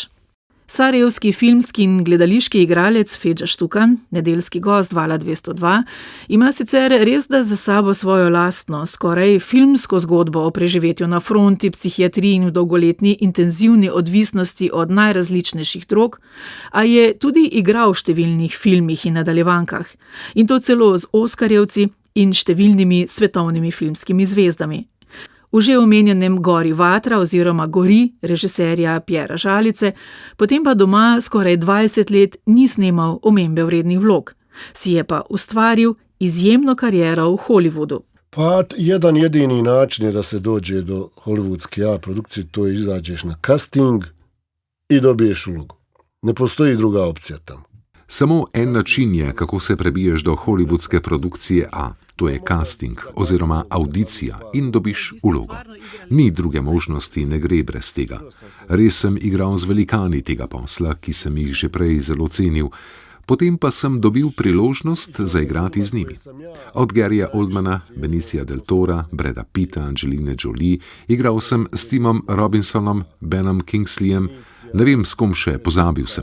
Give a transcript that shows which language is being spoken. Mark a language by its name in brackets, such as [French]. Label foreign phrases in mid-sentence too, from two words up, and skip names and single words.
[Slovenian] Sarajevski filmski in gledališki igralec Feđa Štukan, nedeljski gost Vala 202, ima sicer res da za sabo svojo lastno, skoraj filmsko zgodbo o preživetju na fronti, psihiatriji in v dolgoletni intenzivni odvisnosti od najrazličnejših drog, a je tudi igral v številnih filmih in nadaljevankah, in to celo z oskarjevci in številnimi svetovnimi filmskimi zvezdami. V že omenjenem Gori vatra oziroma Gori režiserja Pjera Žalice, potem pa doma skoraj 20 let ni snemal omembe vrednih vlog. Si je pa ustvaril izjemno kariero v Hollywoodu. [Bosnian] Pa jedan jedini način je da se dođe do hollywoodske produkcije, to je izađeš na casting i dobiješ ulogu. Ne postoji druga opcija tamo. [Slovenian] Samo en način je, kako se prebiješ do hollywoodske produkcije A. To je casting oziroma audicija in dobiš vlogo. Ni druge možnosti, ne gre brez tega. Res sem igral z velikani tega posla, ki sem jih že prej zelo cenil, potem pa sem dobil priložnost zaigrati z njimi. Od Garyja Oldmana, Benicia del Tora, Brada Pitta, Angeline Jolie, igral sem s Timom Robinsonom, Benom Kingsleyem, ne vem s kom še, pozabil sem.